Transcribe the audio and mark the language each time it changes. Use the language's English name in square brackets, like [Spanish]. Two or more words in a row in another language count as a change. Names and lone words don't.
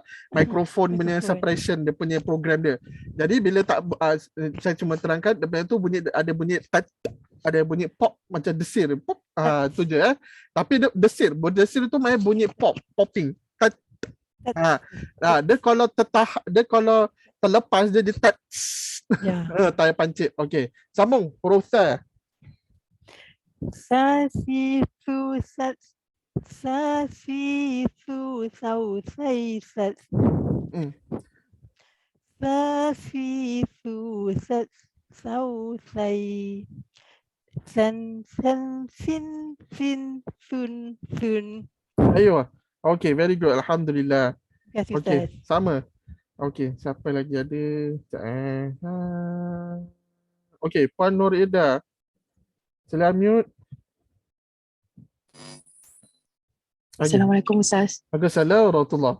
[Malay] Mikrofon punya suppression, dia punya program dia. Jadi bila tak saya cuma terangkan dia tu bunyi, ada bunyi ada bunyi pop macam desir. Pop. Tu je Tapi dia desir tu main bunyi popping. Dia kalau dia kalau terlepas dia tat. Tayar pancit. Okey. Sambung huruf ta. Sa si su sat. Sa si su sau sai sat. Sa si su sat sau sai. San sin sun. [English] Ayo. Okay, very good. Alhamdulillah. [Malay] Terima kasih, Okay, Ustaz. sama. Okay, siapa lagi ada? Okay, Puan Nur Ida. Sila mute. Assalamualaikum Ustaz. [Arabic] وعليكم السلام ورحمة الله.